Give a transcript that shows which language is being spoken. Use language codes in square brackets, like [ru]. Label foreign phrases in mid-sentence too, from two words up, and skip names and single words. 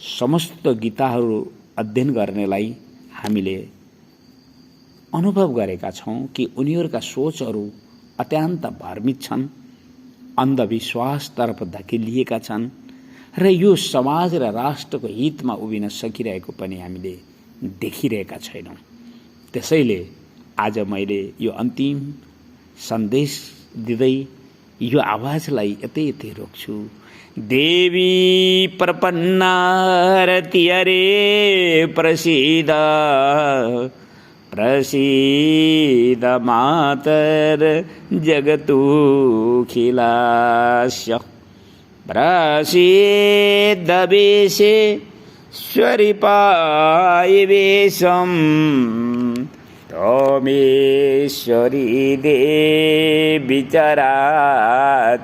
[ne] समस्त गीताहरू अध्ययन गर्नेलाई हामीले अनुभव गरेका छौँ कि उनीहरूका सोचहरू अत्यन्त भ्रमित छन्, अन्धविश्वासतर्फ धकेलिएका छन् र यो समाज र राष्ट्रको हितमा उभिन सकिरहेको पनि हामीले देखिरहेका छैनौँ। त्यसैले आज मैले यो अन्तिम सन्देश दिँदै यो आवाजलाई यतै रोक्छु। [sa] देवी प्रपन्नारति हरे प्रसीद प्रसीद मातर जगतुखिलास्य प्रसीद विश्वेश्वरि पायिवेशम् त्वमेश्वरी देवी चराचरस्य।